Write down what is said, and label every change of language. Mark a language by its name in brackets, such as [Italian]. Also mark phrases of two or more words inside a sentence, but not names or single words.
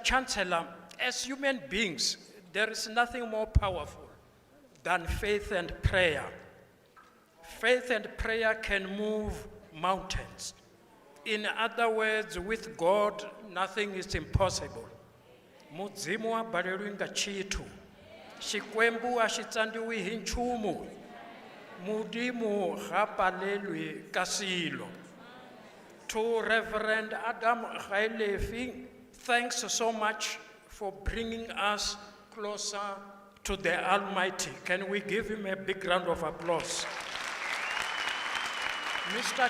[English] Chancellor, as human beings, there is nothing more powerful than faith and prayer. Faith and prayer can move mountains. In other words, with God, nothing is impossible. [Venda] Mudzimu wa balelwi nga chithu. [Tsonga] Xikwembu a xi tsandziwi hi nchumu. [Northern Sotho] Mudimu ga palelwi ka silo. [English] To Reverend Adam Gailefi, thanks so much for bringing us closer to the Almighty. Can we give him a big round of applause? Mr.